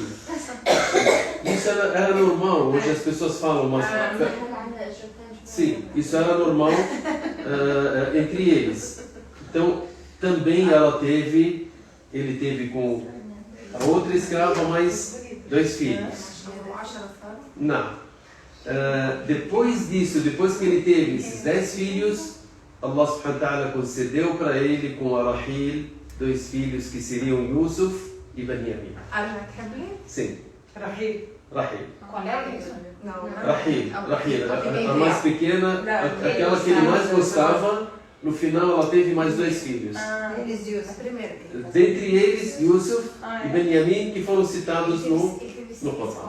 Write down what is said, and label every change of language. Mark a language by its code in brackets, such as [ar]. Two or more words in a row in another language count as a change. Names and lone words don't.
[pt] Isso era normal, hoje as pessoas falam, mas sim, isso era normal entre eles. Então também ele teve com a outra escrava mais 2 filhos. Não. Depois disso, depois que ele teve esses 10 filhos, Allah [ar] سبحانه وتعالى [pt] concedeu para ele com a Rahil 2 filhos que seriam Yusuf e Benjamin. Sim. Rahil. Rahil, a mais pequena, aquela que ele mais gostava. No final ela teve mais 2 filhos. Dentre eles, Yusuf e Benjamin, que foram citados no Corão.